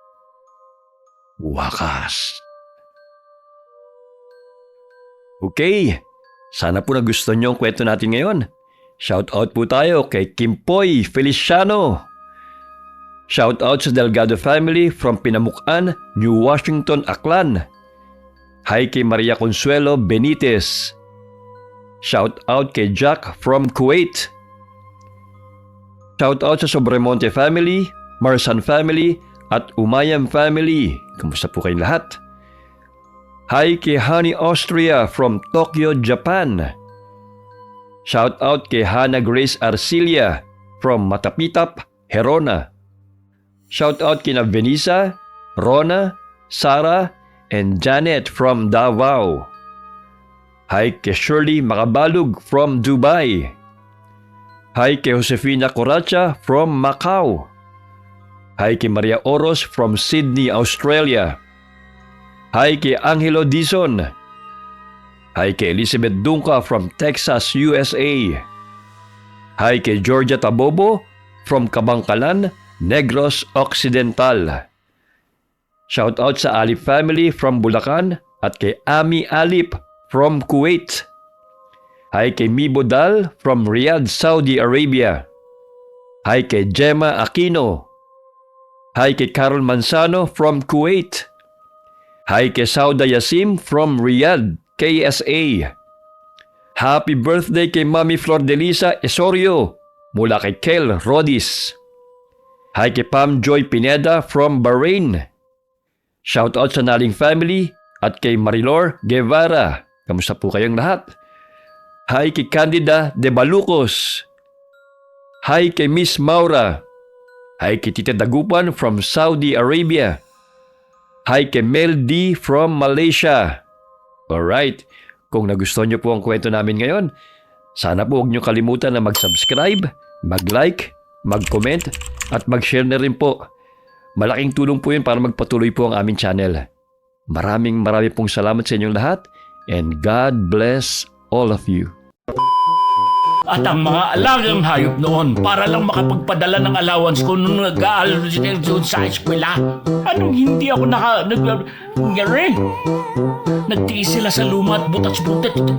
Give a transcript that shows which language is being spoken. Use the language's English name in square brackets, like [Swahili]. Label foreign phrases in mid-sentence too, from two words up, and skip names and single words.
[Filipino] Wakas. Okay, sana po nagustuhan niyo ang kwento natin ngayon. [English] Shout out [Filipino] po tayo kay Kimpoy Feliciano. [English] Shout out [Filipino] sa Delgado family from Pinamukan, New Washington, Aklan. Hi kay Maria Consuelo Benitez. [English] Shout out [Filipino] kay Jack from Kuwait. [English] Shout out [Filipino] sa Sobremonte family, Marsan family, at Umayam family. Kamusta po kayong lahat? Hi kay Honey Austria from Tokyo, Japan. [English] Shout out [Filipino] kay Hannah Grace Arcilia from Matapitap, Herona. [English] Shout out [Filipino] kina Venisa, Rona, Sarah, and Janet from Davao. Hi kay Shirley Makabalug from Dubai. Hi kay Josefina Coracha from Macau. Hi kay Maria Oros from Sydney, Australia. Hi kay Angelo Dizon. Hi kay Elizabeth Dunca from Texas, USA. Hi kay Georgia Tabobo from Kabangkalan, Negros Occidental. [English] Shout out [Filipino] sa Alip family from Bulacan at kay Ami Alip from Kuwait. Hi kay Mibo Dal from Riyadh, Saudi Arabia. Hi kay Gemma Aquino. Hi kay Carol Manzano from Kuwait. Hi kay Sauda Yasim from Riyadh, KSA. [English] Happy birthday [Filipino] kay Mami Flor de Lisa Esorio mula kay Kel Rodis. Hi kay Pam Joy Pineda from Bahrain. [English] Shout out [Filipino] sa Naling family at kay Marilor Guevara. Kamusta po kayong lahat? Hi kay Candida de Balucos. Hi kay Miss Maura. Hi kay Tita Dagupan from Saudi Arabia. Hi kay Mel D from Malaysia. Alright, kung nagustuhan niyo po ang kwento namin ngayon, sana po huwag niyo kalimutan na mag-subscribe, mag-like, mag-comment, at mag-share na rin po. Malaking tulong po yun para magpatuloy po ang aming channel. Maraming pong salamat sa inyong lahat, [English] and God bless all of you. [Filipino] At ang mga alagang hayop noon para lang makapagpadala ng allowance ko nung nag-aaral doon sa eskwela. Anong hindi ako nangyari? Nagtiis sila sa luma at butas-butas.